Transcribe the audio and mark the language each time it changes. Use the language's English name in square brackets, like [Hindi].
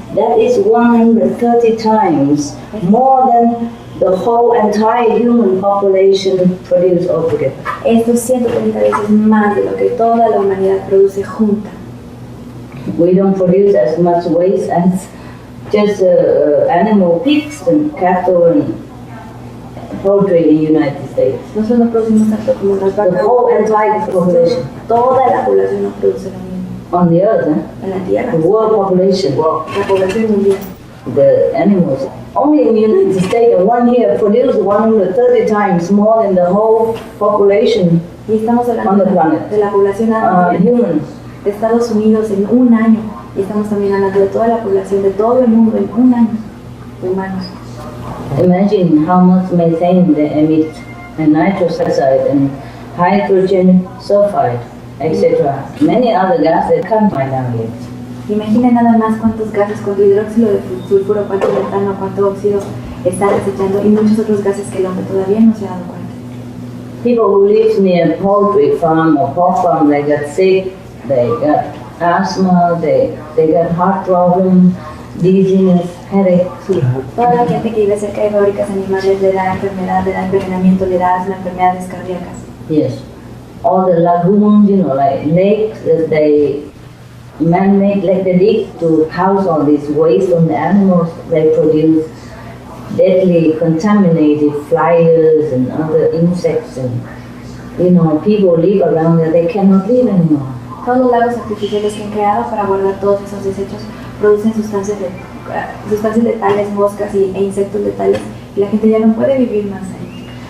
[English] That is 130 times more than the whole entire human population produce altogether. [Spanish] Esto es 130 veces más de lo que toda la humanidad produce junta. [English] We don't produce as much waste as just animal pigs and cattle and poultry in the United States. [Spanish] Nosotros no producimos tanto como las vacas. [English] The whole entire population. [Spanish] Toda la población no produce lo mismo. [English] On the earth, [Spanish] En la Tierra, [English] the world population. [Spanish] la población mundial. [English] the animals. Only in the United States, in 1 year, produce 130 times more than the whole population [Spanish] Y estamos [English] on [Spanish] hablando [English] the planet. [Spanish] de la población de [English] Humans. [Spanish] Estados Unidos en un año. Y estamos también hablando de toda la población de todo el mundo en un año de humanos. [English] Imagine how much methane they emit, and nitrous oxide, and hydrogen sulfide, etc. Many other gases that can't find out yet. [Spanish] Imaginen nada más cuántos gases, cuánto hidróxido de sulfuro, cuánto metano, cuánto óxido está desechando y muchos otros gases que el hombre todavía no se ha dado cuenta. [English] People who live near a poultry farm or pork farm, they get sick, they got asthma, they got heart problems, dizziness, headache. [Spanish] Toda la gente que vive cerca de fábricas animales le da enfermedad, le da envenenamiento, le da asma, enfermedades cardíacas. [English] Yes. All the lagoons, like lakes that they man-made, like they dig to house all this waste from the animals, they produce deadly contaminated flies and other insects, and people live around there, they cannot live anymore. [Spanish] Todos los lagos artificiales que han creado para guardar todos esos desechos producen sustancias letales, moscas e insectos letales, y la gente ya no puede vivir más ahí.